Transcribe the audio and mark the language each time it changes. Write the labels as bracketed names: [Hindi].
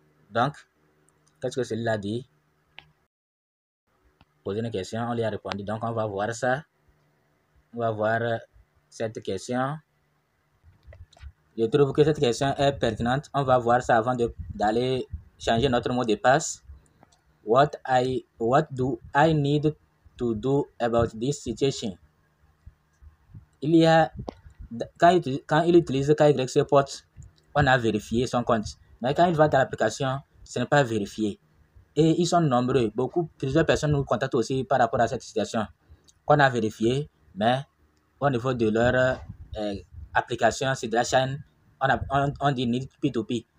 [French] Donc, qu'est-ce que celui-là dit? Poser une question, on lui a répondu. Donc, on va voir ça. On va voir cette question. Je trouve que cette question est pertinente. On va voir ça avant d'aller changer notre mot de passe. [English] What do I need to do about this situation? [French] Il y a, quand il utilise KYCport, on a vérifié son compte. Mais quand il va dans l'application, ce n'est pas vérifié. Et ils sont nombreux. Plusieurs personnes nous contactent aussi par rapport à cette situation. On a vérifié, mais au niveau de leur application, c'est de la chaîne, on dit need P2P.